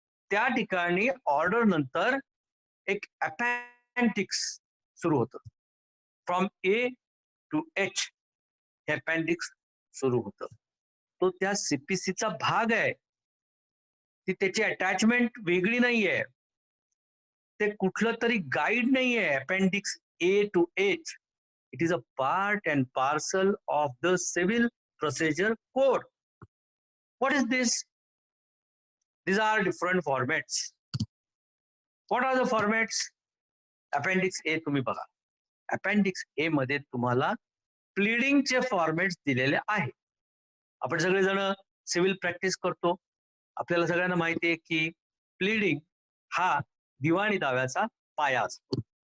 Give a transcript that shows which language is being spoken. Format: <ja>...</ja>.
<mr>त्या ठिकाणी ऑर्डर नंतर एक अपेंडिक्स सुरू होतं. फ्रॉम A to H हे अपेंडिक्स सुरू होतं. तो त्या CPCचा भाग आहे. ती त्याची अटॅचमेंट वेगळी नाहीये. ते कुठलं तरी गाईड नाहीये. Appendix</mr> <en>A to H. It is a part and parcel of the Civil Procedure Code. What is this? These are different formats. What are the formats?</en> <mr>Appendix A तुम्ही बघा. Appendix A मध्ये तुम्हाला प्लीडिंगचे formats दिलेले आहे. आपण सगळेजण civil practice करतो. आपल्याला सगळ्यांना माहिती आहे की प्लीडिंग हा दिवाणी दाव्याचा पाया असतो.</mr>